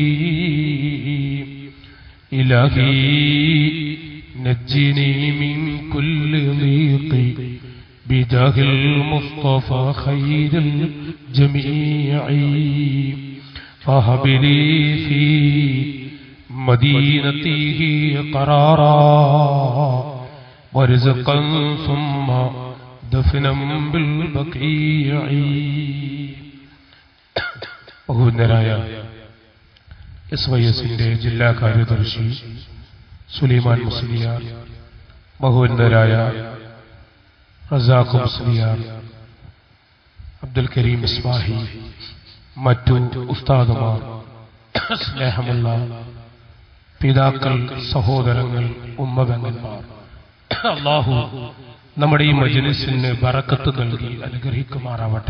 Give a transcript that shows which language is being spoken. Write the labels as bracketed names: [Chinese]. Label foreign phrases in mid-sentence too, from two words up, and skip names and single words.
[Arabic] إلهي نجني من كل ضيق بجاه المصطفى خير الجميع. فهب لي في مدينته قرارا ورزقا ثم دفنا بالبقيع. [Malayalam] ബഹുവന്ദരായ SYSന്റെ ജില്ലാ കാര്യദർശി സുലൈമാൻ മുസ്ലിയാർ, ബഹുവന്ദരായ റസാഖ് മുസ്ലിയാർ, അബ്ദുൽ കരീം ഇസ്മാഹി, മറ്റു ഉസ്താദുമാർ, സ്നേഹമുള്ള പിതാക്കൾ, സഹോദരങ്ങൾ, ഉമ്മബന്ധന്മാർ, അല്ലാഹു നമ്മുടെ ഈ മജ്‌ലിസിന് ബറക്കത്ത് നൽകി അനുഗ്രഹിക്കുമാറാവട്ടെ.